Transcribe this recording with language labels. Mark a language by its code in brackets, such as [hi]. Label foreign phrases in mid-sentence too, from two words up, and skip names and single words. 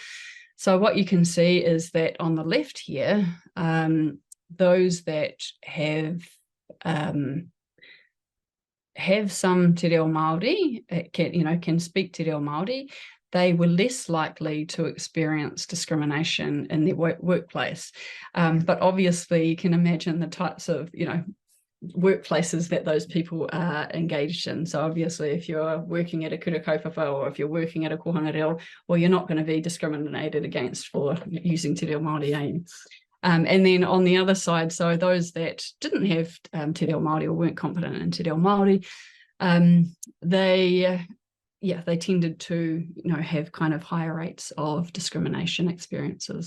[en] So what you can see is that on the left here, those that have some Te Reo Māori, can speak Te Reo Māori, they were less likely to experience discrimination in their workplace. But obviously you can imagine the types of, you know, workplaces that those people are engaged in. So obviously if you're working at a [mi] kura kaupapa, [en] or if you're working at a [mi] kohanga reo, [en] well, you're not going to be discriminated against for using Te Reo Māori. And then on the other side, so those that didn't have Te Reo Māori or weren't competent in Te Reo Māori, they tended to, you know, have kind of higher rates of discrimination experiences.